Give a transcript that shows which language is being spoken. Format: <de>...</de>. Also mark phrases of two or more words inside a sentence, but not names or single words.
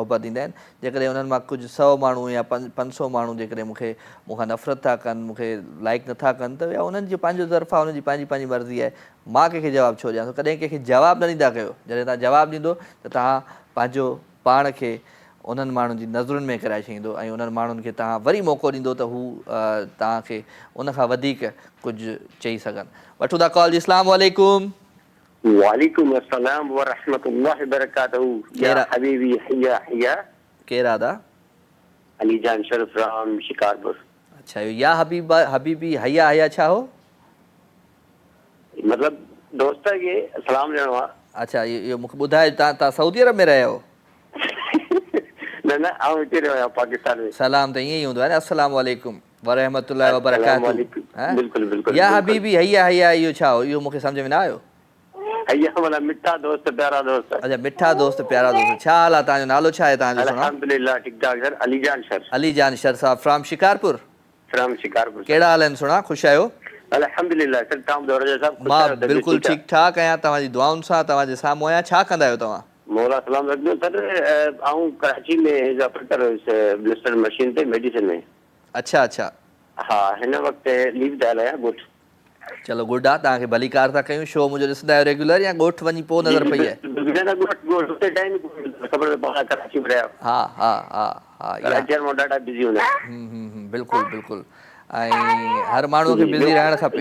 <sd>मोहबत ॾींदा आहिनि जेकॾहिं उन्हनि मां कुझु 100 माण्हू या 500 माण्हू जेकॾहिं मूंखां नफ़रत था कनि मूंखे लाइक नथा कनि त या उन्हनि जो पंहिंजो तरफ़ा उन्हनि जी पंहिंजी मर्ज़ी आहे मां कंहिंखे जवाबु छो ॾियां कॾहिं कंहिंखे जवाबु न ॾींदा कयो जॾहिं तव्हां जवाबु ॾींदो त तव्हां पंहिंजो पाण खे उन्हनि माण्हुनि जी नज़रुनि में कराए छॾींदो ऐं उन्हनि माण्हुनि खे तव्हां वरी मौक़ो ॾींदो त हू तव्हांखे उनखां वधीक कुझु चई सघनि वठूं था कॉल जी</sd> <ar>السلام عليكم وعليكم السلام ورحمة الله وبركاته يا حبيبي حيا حيا</ar> <sd>केरु आदा अली जान शरीफ फ्रॉम शिकारपुर अच्छा</sd> <ar>يا حبيبي حيا حيا</ar> <sd>छा हो मतलब दोस्त खे सलाम ॾियणो आहे अच्छा इहो मूंखे ॿुधायो तव्हां सऊदी अरब में रहिया आहियो न आउं हिते रहियो आहियां पाकिस्तान में सलाम त ईअं ई हूंदो आहे न</sd> <ar>السلام عليكم ورحمة الله وبركاته</ar> <sd>बिल्कुलु बिल्कुलु</sd> <ar>يا حبيبي حيا حيا</ar> <sd>इहो छा हो इहो मूंखे सम्झ में न आयो हया मतलब मिठा दोस्त प्यारा दोस्त अच्छा मिठा दोस्त प्यारा दोस्त छा हाल आहे तव्हांजो नालो छा आहे तव्हांजो अल्हम्दुलिल्लाह ठीक ठाक सर अली जान शर साहब फ्रॉम शिकारपुर कहिड़ा हाल आहिनि सुणा ख़ुशि आहियो अल्हम्दुलिल्लाह सर तव्हां ॿुधायो साहब मां बिल्कुलु ठीकु ठाक आहियां तव्हांजी दुआउनि सां तव्हांजे साम्हूं आहियां छा कंदा आहियो तव्हां मौला सलाम रखियो सर आऊं कराची में</sd> <en>as operator blister machine</en> <sd>ते मेडिसिन में अच्छा अच्छा हाँ हिन वक़्तु लीव ते आहियां गुड चलो गुड आहे तव्हांखे भली कार था कयूं शो मुंहिंजो ॾिसंदा आहियो रेगुलर या ॻोठ वञी पोइ नज़र पई आहे न गोट उते टाइम ख़बर पवंदा कराची में रहिया हा हा हा हा इहा कराची में ॾाढा बिज़ी हूंदा बिल्कुलु बिल्कुलु ऐं हर माण्हूअ खे बिज़ी रहणु खपे</sd>